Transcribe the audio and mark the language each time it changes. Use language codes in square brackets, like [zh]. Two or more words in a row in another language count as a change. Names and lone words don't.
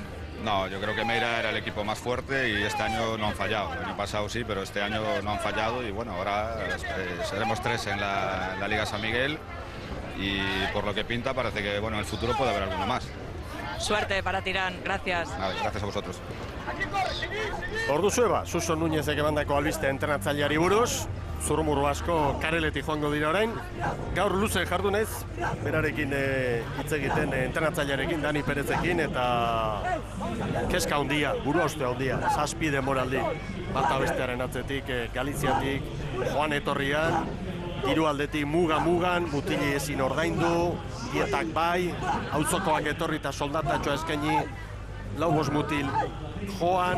[es] No, yo creo que Meira era el equipo más fuerte y este año no han fallado. El año pasado sí, pero este año no han fallado y bueno, ahora seremos 3 en la Liga San Miguel y por lo que pinta parece que bueno, en el futuro puede haber alguno más. Suerte para Tirán, gracias. Vale, gracias a vosotros. [eu] Ordu zueba, Suso Núñezek emandako albiste entrenatzaileari buruz, zurrumurru asko kareletik joango dira orain. Gaur luze jardunez, berarekin hitz egiten entrenatzailearekin, Dani Perezekin, eta kezka handia, burua uste handia, 7 denboraldi, bata bestearen atzetik, Galiziatik, joan etorrian, hiru aldetik mugan, mutili ezin ordaindu, dietak bai, auzokoak etorri eta soldatatxoa eskaini, 4-5 mutil joan,